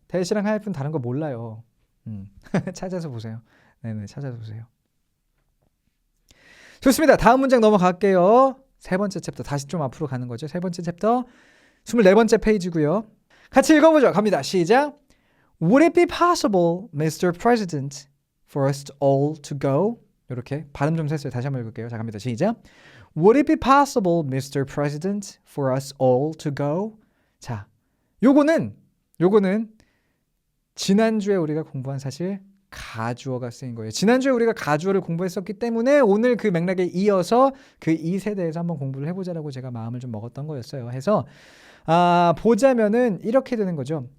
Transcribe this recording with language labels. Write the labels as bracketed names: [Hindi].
[Korean] dash랑 hyphen 다른 거 몰라요. 찾아서 보세요. 네네 찾아서 보세요. 좋습니다. 다음 문장 넘어갈게요. 세 번째 챕터 다시 좀 앞으로 가는 거죠. 세 번째 챕터 24번째 페이지고요. 같이 읽어보죠. 갑니다. 시작. [English] Would it be possible, Mr. President, for us all to go? [Korean] 이렇게 발음 좀 셌어요. 다시 한번 읽을게요. 자, 갑니다. 시작. [English] Would it be possible, Mr. President, for us all to go? [Korean] 자, 요거는 지난주에 우리가 공부한 사실 가주어가 쓰인 거예요. 지난주에 우리가 가주어를 공부했었기 때문에 오늘 그 맥락에 이어서 그 이세 대해서 한번 공부를 해보자라고 제가 마음을 좀 먹었던 거였어요. 해서 보자면은 이렇게 되는 거죠.